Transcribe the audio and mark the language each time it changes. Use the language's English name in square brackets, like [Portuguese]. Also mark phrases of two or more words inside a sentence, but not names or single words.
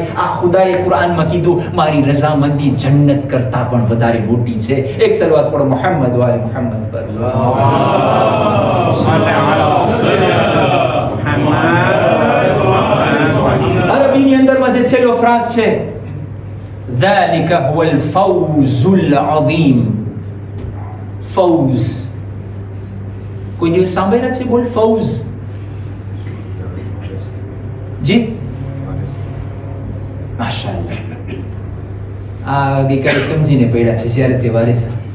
[Gujarati] આ ખુદાએ કુરાનમાં કીધું મારી રઝામંદી જન્નત કરતા પણ વધારે મોટી છે. એક સલવાત પઢો [Arabic] محمد وآل محمد [Gujarati] પર. અરબીની અંદરમાં જે છેલ્લો ફ્રાઝ છે, [Arabic] ذلك هو الفوز العظيم. [Gujarati] ફૌઝ કોઈ દિવસ સાંભળ્યા છે? બોલ ફૌઝ. જી માશાઅલ્લાહ. આ ગઈકાલે સમજીને પડ્યા છે ઝિયારતે વારિસા.